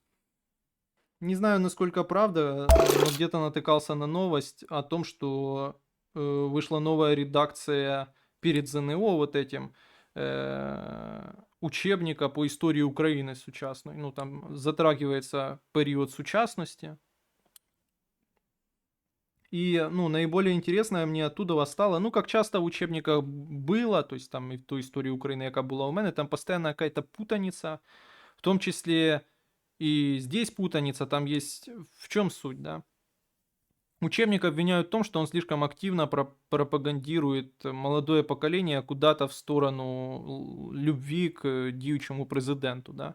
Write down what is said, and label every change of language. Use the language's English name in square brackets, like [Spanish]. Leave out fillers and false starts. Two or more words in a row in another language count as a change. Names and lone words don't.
[Russian] Не знаю, насколько правда, но где-то натыкался на новость о том, что вышла новая редакция перед ЗНО вот этим учебника по истории Украины сучасной. Ну, там затрагивается период сучасности. И, ну, наиболее интересное мне оттуда стало, ну, как часто в учебниках было, то есть там и в той истории Украины, [Ukrainian] яка була у мене, [Russian] там постоянно какая-то путаница, в том числе и здесь путаница, там есть в чем суть, да? Учебник обвиняют в том, что он слишком активно пропагандирует молодое поколение куда-то в сторону любви к діючому президенту, да.